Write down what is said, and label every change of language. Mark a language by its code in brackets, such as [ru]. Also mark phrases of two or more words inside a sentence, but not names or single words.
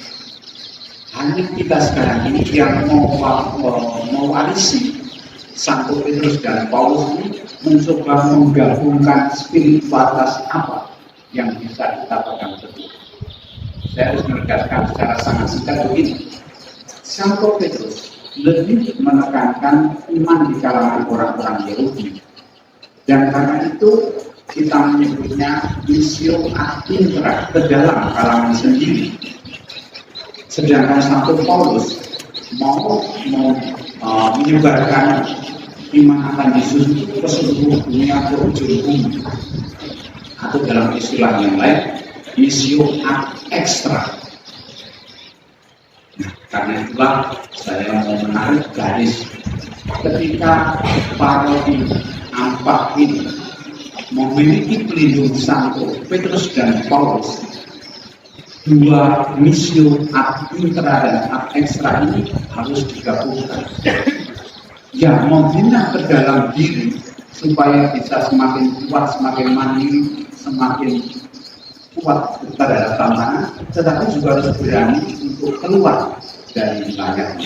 [id] Hanya kita sekarang ini yang mewarisi Santo Petrus dan Paulus ini mencoba menggabungkan spiritualitas apa yang bisa kita pegang teguh. Saya harus menegaskan secara sangat singkat begini. Santo Petrus lebih menekankan iman di kalangan orang-orang Yahudi, dan karena itu kita menyebutnya [la] missio ad intra, [id] ke dalam kalangan sendiri. Sedangkan Santo Paulus mau menyebarkan iman akan Yesus itu ke seluruh dunia, ke ujung bumi, atau dalam istilah yang lain [la] missio ad extra. [id] Nah, karena itulah saya mau menarik garis ketika parodi Ampak ini memiliki pelindung Santo Petrus dan Paulus. Dua [la] missio ad intra [id] dan [la] ad extra [id] ini harus digabungkan, yang membina ke dalam diri supaya bisa semakin kuat, semakin mandiri, semakin kuat terhadap tantangan, tetapi juga harus berani untuk keluar dari wilayahnya.